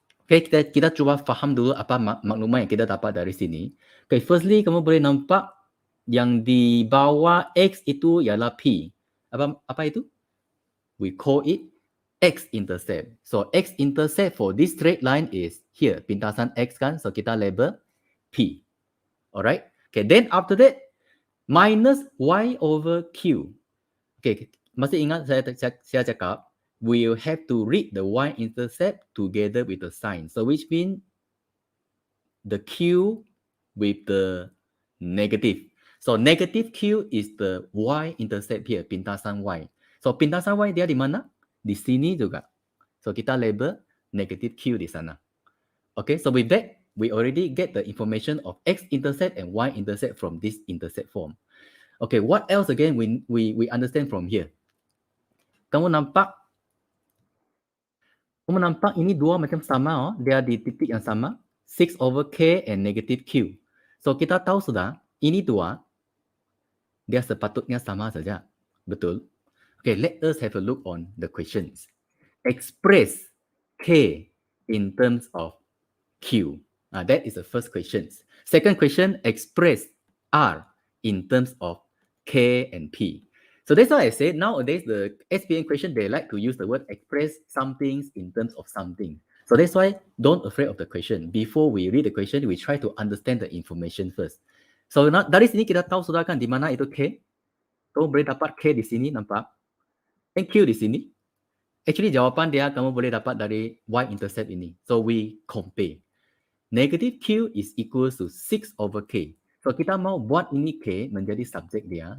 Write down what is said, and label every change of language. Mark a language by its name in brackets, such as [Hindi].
[Malay] Okay, kita cuba faham dulu apa maklumat yang kita dapat dari sini. [English] Okay, firstly, [Malay] kamu boleh nampak yang di bawah x itu ialah p. Apa itu? [English] We call it x-intercept. So, x-intercept for this straight line is here. [Malay] Pintasan x kan? [English] So, [Malay] kita label p. [English] Alright? Okay, then after that, minus y over q. Okay, [Malay] masih ingat saya cakap, [English] we will have to read the y-intercept together with the sign. So, which means the q with the negative. So, negative q is the y-intercept here, [Malay] pintasan y. [English] So, pintasan y dia di mana? Di sini juga. So, kita label negative q di sana. Okay, so with that, we already get the information of x-intercept and y-intercept from this intercept form. Okay, what else again we understand from here? [Malay] Kamu nampak ini dua macam sama, dia di titik yang sama. 6/K and negative Q. So kita tahu sudah, ini dua, dia sepatutnya sama saja. Betul? [English] Okay, let us have a look on the questions. Express K in terms of Q. That is the first question. Second question, express R in terms of K and P. So that's why I said nowadays the SPM question, they like to use the word express some things in terms of something. So that's why don't afraid of the question. Before we read the question, we try to understand the information first. [Malay] So dari sini kita tahu sudah kan di mana itu K. Kamu boleh dapat K di sini, nampak? And Q di sini. Actually jawapan dia kamu boleh dapat dari y-intercept ini. [English] So we compare. Negative Q is equals to 6/K. [Malay] So kita mau buat ini K menjadi subjek dia.